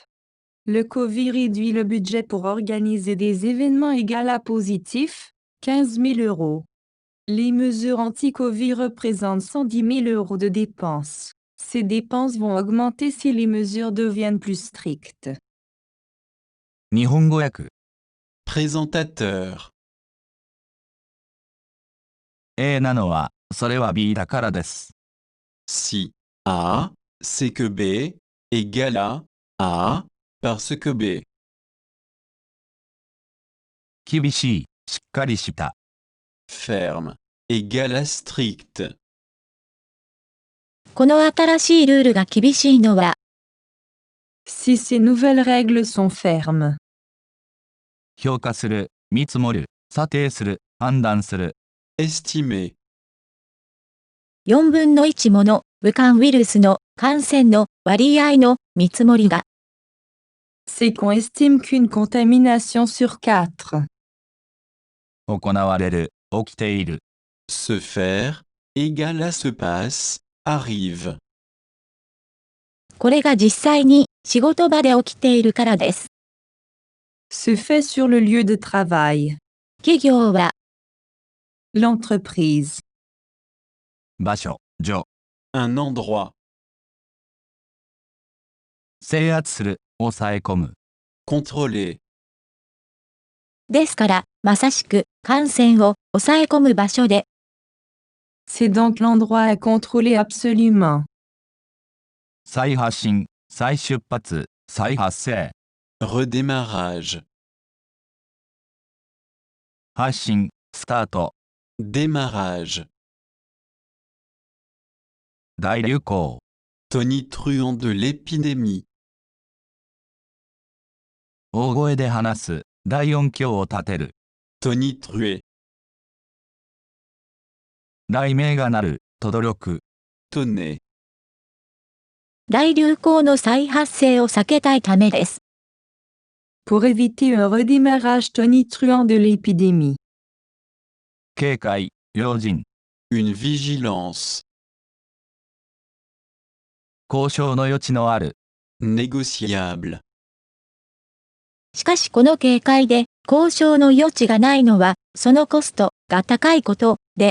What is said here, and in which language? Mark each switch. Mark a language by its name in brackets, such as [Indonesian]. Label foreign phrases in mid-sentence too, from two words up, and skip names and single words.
[French] Le Covid réduit le budget pour organiser des événements égal à positif, 15 000 euros. Les mesures anti-Covid représentent 110 000 euros de dépenses. Ces dépenses vont augmenter si les mesures deviennent plus strictes. [Japanese] 日本語訳 [French] Présentateur. [Japanese] A なのは、それは B だからです。 [French] Si A, c'est que B, égale à A, parce que B. [Japanese] 厳しい、しっかりした。 [French] Ferme, égale à strict. [Japanese] この新しいルールが厳しいのは、 [French] Si ces nouvelles règles sont fermes. [Japanese] 評価する、見積もる、査定する、判断する。 [French] Estimer. [Japanese] 4分の1もの武漢ウイルスの感染の割合の見積もりが、 [French] C'est qu'on estime qu'une contamination sur 4. [Japanese] 行われる、起きている。 [French] Se faire, égale à se passe, arrive. [Japanese] これが実際に仕事場で起きているからです。 [French] Se fait sur le lieu de travail. [Japanese] 企業は、 [French] L'entreprise. [Japanese] 場所、所。 [French] Un endroit. [Japanese] 制圧する、抑え込む。 [French] Contrôler. [Japanese] ですから、まさしく感染を抑え込む場所で、 [French] C'est donc l'endroit à contrôler absolument. [Japanese] 再発進、再出発、再発生。 [French] Redémarrage. [Japanese] 発進、スタート。 [French] Démarrage. [Japanese] 大流行。 [French] Tonitruant de l'épidémie. [Japanese] 大声で話す、大音響を立てる。 [French] Tonitruer. [Japanese] 雷鳴が鳴る、轟く。 [French] Tonner. [Japanese] 大流行の再発生を避けたいためです。 [French] Pour éviter un redémarrage tonitruant de l'épidémie. [Japanese] 警戒、用心。 [French] Une vigilance. [Japanese] 交渉の余地のある。 [French] Négociable. [Japanese] しかしこの警戒で交渉の余地がないのは、そのコストが高いことで、